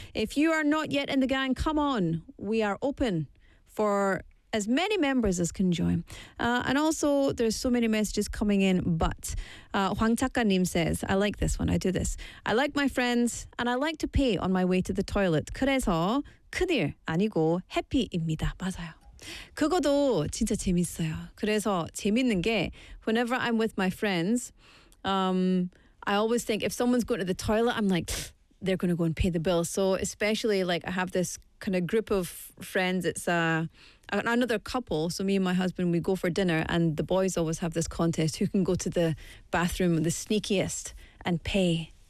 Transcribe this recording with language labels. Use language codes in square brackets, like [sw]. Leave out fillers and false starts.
[en] If you are not yet in the gang, come on. We are open for as many members as can join. And also, there's so many messages coming in, but 황 작가님 says, I like this one, I do this. I like my friends, and I like to pay on my way to the toilet. [ko] 그래서 큰일 아니고 해피입니다. 맞아요. 그것도 진짜 재밌어요. 그래서 재밌는 게, [en] whenever I'm with my friends, I always think, if someone's going to the toilet, I'm like, they're going to go and pay the bill. So especially, like, I have this kind of group of friends, it's a... another couple, so me and my husband, we go for dinner and the boys always have this contest who can go to the bathroom the sneakiest and pay.